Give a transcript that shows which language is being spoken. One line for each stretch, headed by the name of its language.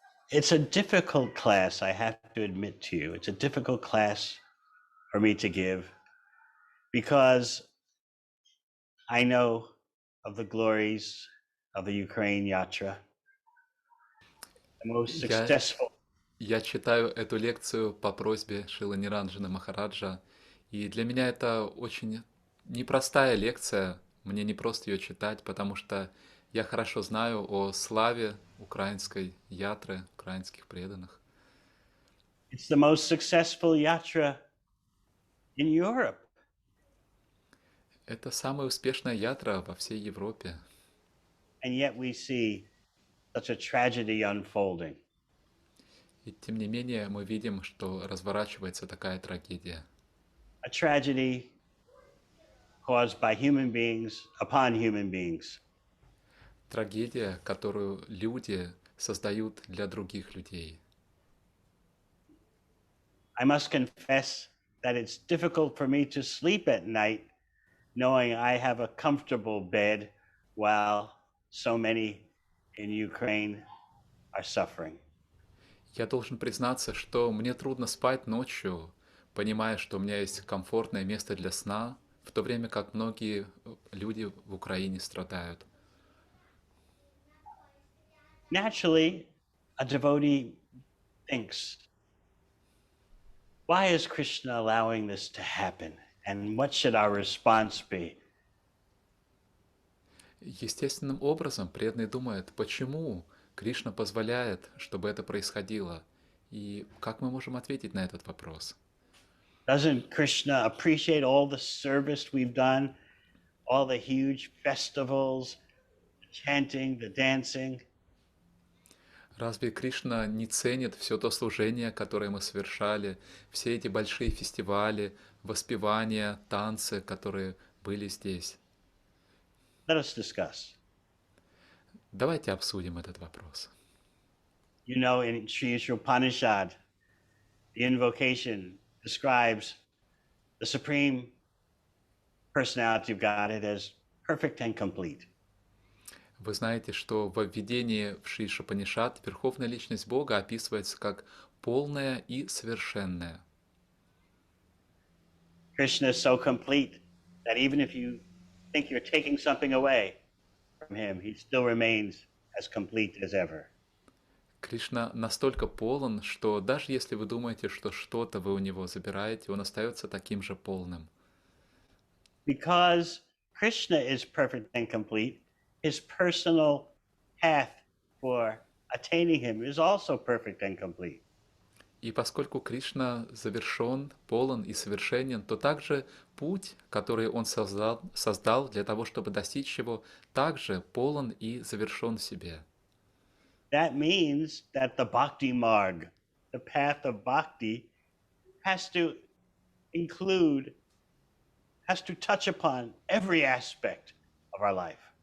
English: It's a difficult class, I have to admit to you. It's a difficult class for me to give because I know of the glories of the Ukraine Yatra, the most
Russian: Я,
English: successful.
Russian: я читаю эту лекцию по просьбе Шилы Ниранджана Махараджа, и для меня это очень непростая лекция, мне не просто ее читать, потому что я хорошо знаю о славе украинской ятры, украинских преданных.
English: It's the most successful yatra in Europe.
Russian: Это самая успешная ятра во всей Европе.
English: And yet we see such a tragedy unfolding.
Russian: И тем не менее мы видим, что разворачивается такая трагедия.
English: A tragedy caused by human beings upon human beings.
Russian: Трагедия, которую люди создают для других людей.
English: I must confess that it's difficult for me to sleep at night knowing I have a comfortable bed while so many in Ukraine are suffering.
Russian: Я должен признаться, что мне трудно спать ночью, понимая, что у меня есть комфортное место для сна, в то время как многие люди в Украине страдают.
English: Naturally, a devotee thinks, why is Krishna allowing this to happen? And what should our response be?
Russian: Естественным образом преданный думает, почему Кришна позволяет, чтобы это происходило, и как мы можем ответить на этот вопрос?
English: Doesn't Krishna appreciate all the service we've done, all the huge festivals, the chanting, the dancing?
Russian: Разве Кришна не ценит все то служение, которое мы совершали, все эти большие фестивали, воспевания, танцы, которые были здесь?
English: Let us discuss.
Russian: Давайте обсудим этот вопрос.
English: You know, in Sri Upanishad, the invocation describes the Supreme Personality of Godhead as perfect and complete.
Russian: Вы знаете, что в введении в Шри Шапанишат Верховная Личность Бога описывается как полная и совершенная.
English: Krishna is so complete that even if you think you're taking something away from him, he still remains as complete as ever.
Russian: Кришна настолько полон, что даже если вы думаете, что что-то вы у него забираете, он остается таким же полным.
English: Because Krishna is perfect and complete, his personal path for attaining him is also perfect and complete.
Russian: И поскольку Кришна завершен, полон и совершенен, то также путь, который он создал для того, чтобы достичь его, также полон и завершен в себе.
English: That means that the bhakti marg, the path of bhakti, has to include, has to touch upon every aspect of our life.